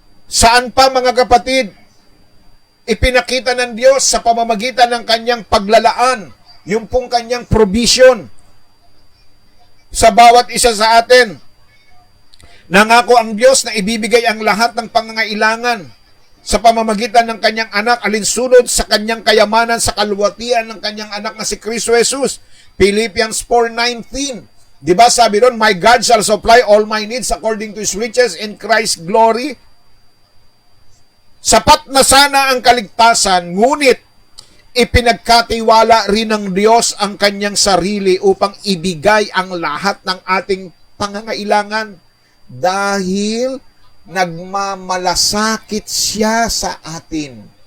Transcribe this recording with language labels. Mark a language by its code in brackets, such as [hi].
[tl] Saan pa mga kapatid, ipinakita ng Diyos sa pamamagitan ng kanyang paglalaan, yung pong kanyang provision sa bawat isa sa atin. Nangako ang Diyos na ibibigay ang lahat ng pangangailangan sa pamamagitan ng kanyang anak, alinsunod sa kanyang kayamanan sa kaluwalhatian ng kanyang anak na si Kristo Jesus. [en] Philippians 4:19. [tl] Di ba sabi ron, [en] my God shall supply all my needs according to His riches in Christ's glory. [tl] Sapat na sana ang kaligtasan, ngunit ipinagkatiwala rin ng Diyos ang kanyang sarili upang ibigay ang lahat ng ating pangangailangan dahil nagmamalasakit siya sa atin.